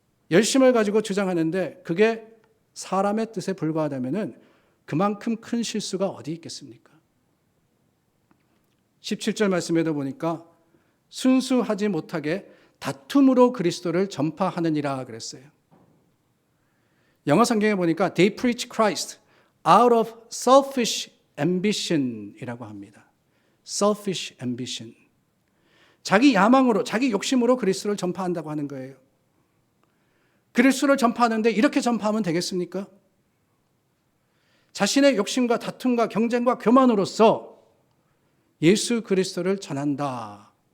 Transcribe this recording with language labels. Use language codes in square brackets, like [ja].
[ko] 열심을 가지고 주장하는데 그게 사람의 뜻에 불과하다면 그만큼 큰 실수가 어디 있겠습니까? 17절 말씀에도 보니까 순수하지 못하게 다툼으로 그리스도를 전파하느니라 그랬어요. 영어 성경에 보니까 [en] they preach Christ out of selfish ambition이라고 합니다. selfish ambition. [ko] 자기 야망으로, 자기 욕심으로 그리스도를 전파한다고 하는 거예요. 그리스도를 전파하는데 이렇게 전파하면 되겠습니까? 자신의 욕심과 다툼과 경쟁과 교만으로서 예수 그리스도를 전한다.